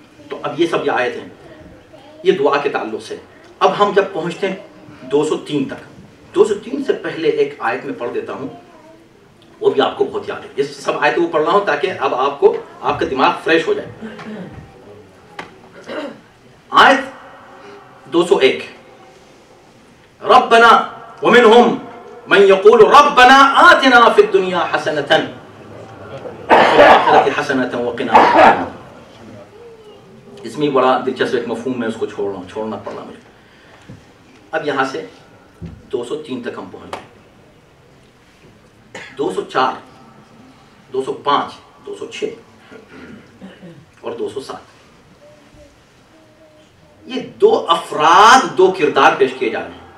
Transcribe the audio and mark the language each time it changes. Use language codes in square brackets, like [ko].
[ur] تو اب یہ سب یہ آیت ہیں, یہ دعا کے تعلق سے. اب ہم جب پہنچتے ہیں 203 تک, 203 سے پہلے ایک آیت میں پڑھ دیتا ہوں, وہ بھی آپ کو بہت یاد ہے. یہ سب آیتیں وہ پڑھ رہا ہوں تاکہ اب آپ کو آپ کا دماغ فریش ہو جائے. [ar] آیت 201 ربنا ومنهم من يقول ربنا آتنا في الدنيا حسنة وفي الآخرة حسنة وقنا عذاب النار. [ur] اس میں بڑا دلچسپ ایک مفہوم میں اس کو چھوڑنا پڑا مجھے. اب یہاں سے 203 تک ہم پہنچ گئے. 204 205 206 اور 207 یہ دو افراد, دو کردار پیش کیے جا رہے ہیں.